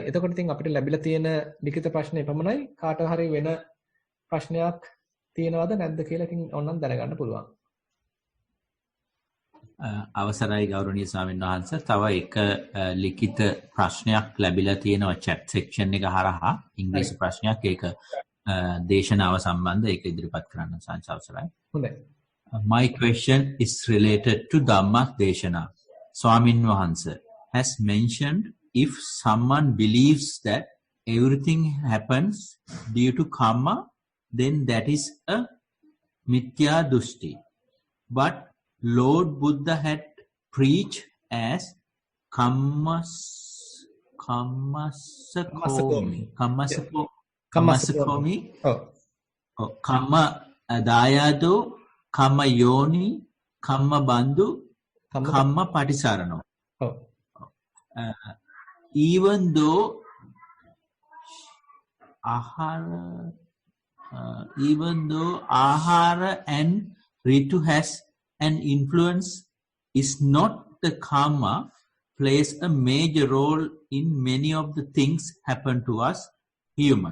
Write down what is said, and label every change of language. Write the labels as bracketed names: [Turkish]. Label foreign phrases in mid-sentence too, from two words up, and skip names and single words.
[Sinhala] එතකොට ඉතින් අපිට ලැබිලා තියෙන ලිඛිත ප්‍රශ්නේ පමණයි. කාට හරි වෙන ප්‍රශ්නයක් තියෙනවද නැද්ද කියලා ඉතින් ඕනනම් දැනගන්න පුළුවන්. අවසරයි ගෞරවනීය ස්වාමීන් වහන්සේ. තව එක ලිඛිත ප්‍රශ්නයක් ලැබිලා තියෙනවා [English] chat section [Sinhala] එක හරහා. ඉංග්‍රීසි ප්‍රශ්නයක්. ඒක දේශනාව සම්බන්ධ ඒක ඉදිරිපත් කරන්න අවසරයි. හොඳයි. [English] My question is related to [Sinhala] Dhamma Deshana. Swamin Wahansa [English] has mentioned if someone believes that everything happens due to karma, then that is a [Sinhala] mithya dushti. [English] But Lord Buddha had preached as [Pali] kammasakomi, kamma dayado, kamma yoni, kamma bandhu, kamma patisarano. [English] Even though ahara and ritu has an influence, is not the karma plays a major role in many of the things happen to us human.